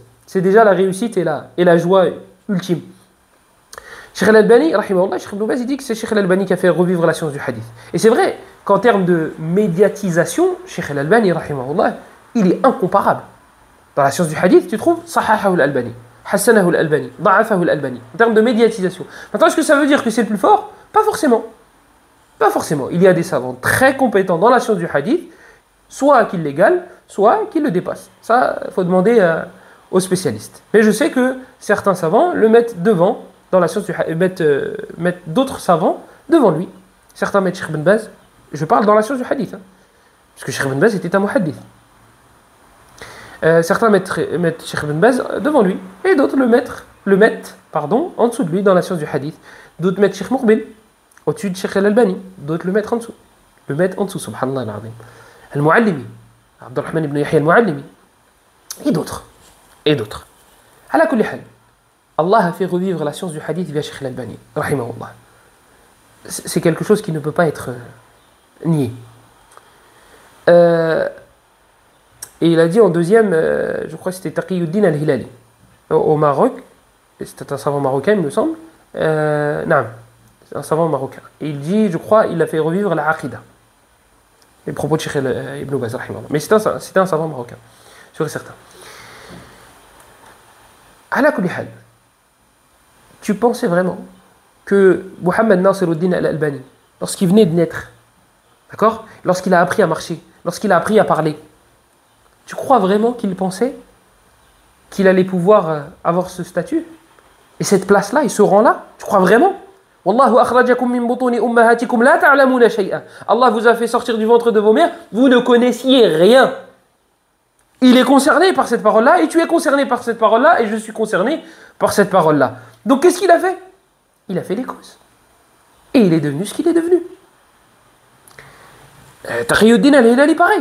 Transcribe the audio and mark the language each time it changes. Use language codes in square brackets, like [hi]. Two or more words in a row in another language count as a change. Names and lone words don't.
[fr] C'est déjà la réussite et la joie ultime. Cheikh Al-Albani, rahimahullah, Cheikh Ibn Baz, il dit que c'est Cheikh Al-Albani qui a fait revivre la science du hadith. Et c'est vrai qu'en termes de médiatisation, Cheikh Al-Albani, rahimahullah, il est incomparable. Dans la science du hadith, tu trouves Sahahahu Al-Albani, Hassanahu Al-Albani, Da'afahu Al-Albani. En termes de médiatisation. Maintenant, est-ce que ça veut dire que c'est le plus fort? Pas forcément. Pas forcément. Il y a des savants très compétents dans la science du hadith, soit qui l'égalent, soit qui le dépassent. Ça, il faut demander aux spécialistes. Mais je sais que certains savants le mettent devant, dans la science du mettent d'autres savants devant lui. Certains mettent Cheikh Ben Baz, je parle dans la science du hadith, hein, parce que Cheikh Ben Baz était un muhaddith. Certains mettent Cheikh Ben Baz devant lui, et d'autres le mettent en dessous de lui dans la science du hadith. D'autres mettent Cheikh Mourbil au-dessus de Cheikh Al-Albani, d'autres le mettent en dessous. [ar] سبحان الله العظيم. [fr] Al-Muallimi, Abdurrahman ibn Yahya al-Muallimi, et d'autres. [ar] على كل حال, [fr] Allah a fait revivre la science du hadith via Cheikh Al-Albani, rahimahullah. C'est quelque chose qui ne peut pas être nié. Et il a dit en deuxième, je crois que c'était Taqiyuddin al-Hilali, au Maroc, c'était un savant marocain, il me semble. Non, c'est un savant marocain. Et il dit, je crois, il a fait revivre la Aqidah, les propos de Cheikh Ibn Baz, rahimahullah. Mais c'était un savant marocain, sûr et certain. [ar] على كل حال, [fr] tu pensais vraiment que Mohammed Nasiruddin al-Albani, lorsqu'il venait de naître, d'accord, lorsqu'il a appris à marcher, lorsqu'il a appris à parler, tu crois vraiment qu'il pensait qu'il allait pouvoir avoir ce statut et cette place-là et ce rang-là? Tu crois vraiment? [ar] والله أخرجكم من بطون أمهاتكم لا تعلمون شيئا. [fr] Allah vous a fait sortir du ventre de vos mères, vous ne connaissiez rien. Il est concerné par cette parole-là et tu es concerné par cette parole-là et je suis concerné par cette parole-là. Donc qu'est-ce qu'il a fait? Il a fait les causes. Et il est devenu ce qu'il est devenu. Taqiyuddin al-Hilali, pareil.